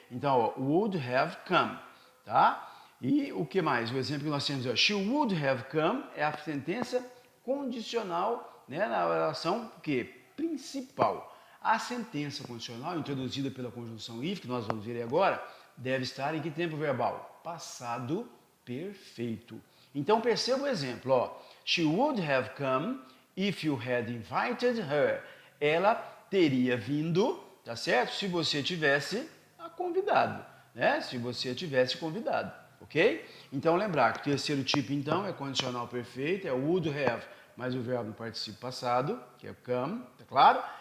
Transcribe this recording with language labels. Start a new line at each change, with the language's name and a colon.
Portuguese: Então, ó,
English: would have come,
Portuguese: tá? E o que mais? O exemplo que nós temos é
English: she would have come,
Portuguese: é a sentença condicional, né, na oração que principal. A sentença condicional, introduzida pela conjunção if, que nós vamos ver agora, deve estar em que tempo verbal? Passado perfeito. Então, perceba o exemplo, ó.
English: She would have come if you had invited her.
Portuguese: Ela teria vindo, tá certo? Se você tivesse convidado, né? Se você tivesse convidado, ok? ok? Então, lembrar que o terceiro tipo, então, é condicional perfeito, é o would have, mais o verbo no particípio passado, que é come, tá claro?